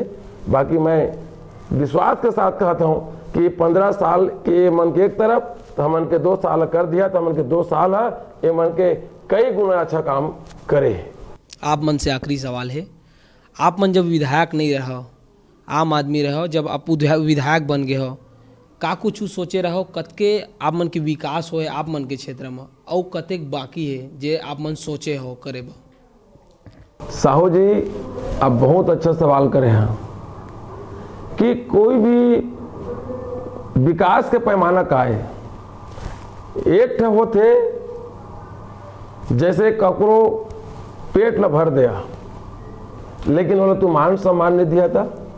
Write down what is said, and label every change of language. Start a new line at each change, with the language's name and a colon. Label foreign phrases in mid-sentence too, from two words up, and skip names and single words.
Chhattisgarhi: बाकी मैं विश्वास के साथ कहता हूँ कि 15 साल के मन के एक तरफ तो हमन के 2 साल कर दिया, तो हमन के 2 साल है ये मन के कई गुना अच्छा काम करे। आप मन से आखिरी सवाल है, आप मन जब विधायक नहीं रहो, आम आदमी रहो, जब आप विधायक बन गए हो का कुछ सोचे रहो कतके आप मन के विकास होए आप मन के क्षेत्र में और कतेक बाकी है जे आप मन सोचे हो करे बा। साहू जी आप बहुत अच्छा सवाल करे हैं कि कोई भी विकास के पैमाना का है। एक ठे होते जैसे ककरो पेट ल भर दिया लेकिन बोले तू मान सम्मान नहीं दिया था।